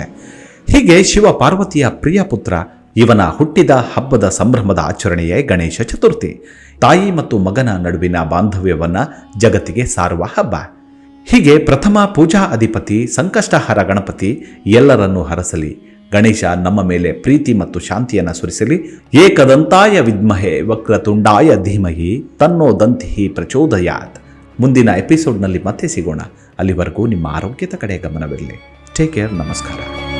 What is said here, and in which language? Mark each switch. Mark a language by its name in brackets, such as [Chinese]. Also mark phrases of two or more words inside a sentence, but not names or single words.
[Kannada] ಹೀಗೆ ಶಿವ ಪಾರ್ವತಿಯ ಪ್ರಿಯ ಪುತ್ರ ಇವನ ಹುಟ್ಟಿದ ಹಬ್ಬದ ಸಂಭ್ರಮದ ಆಚರಣೆಯೇ ಗಣೇಶ ಚತುರ್ಥಿ. ತಾಯಿ ಮತ್ತು ಮಗನ ನಡುವಿನ ಬಾಂಧವ್ಯವನ್ನ ಜಗತ್ತಿಗೆ ಸಾರುವ ಹಬ್ಬ. ಹೀಗೆ ಪ್ರಥಮ ಪೂಜಾ ಅಧಿಪತಿ ಸಂಕಷ್ಟಹರ ಗಣಪತಿ ಎಲ್ಲರನ್ನೂ ಹರಸಲಿ. ಗಣೇಶ ನಮ್ಮ ಮೇಲೆ ಪ್ರೀತಿ ಮತ್ತು ಶಾಂತಿಯನ್ನು ಸುರಿಸಲಿ. [Sanskrit] एकदन्ताय विद्महे वक्रतुण्डाय धीमहि तन्नो दन्ती प्रचोदयात्. [Kannada] ಮುಂದಿನ ಎಪಿಸೋಡ್ನಲ್ಲಿ ಮತ್ತೆ ಸಿಗೋಣ. ಅಲ್ಲಿವರೆಗೂ ನಿಮ್ಮ ಆರೋಗ್ಯದ ಕಡೆ ಗಮನವಿರಲಿ. [English] take care. ನಮಸ್ಕಾರ.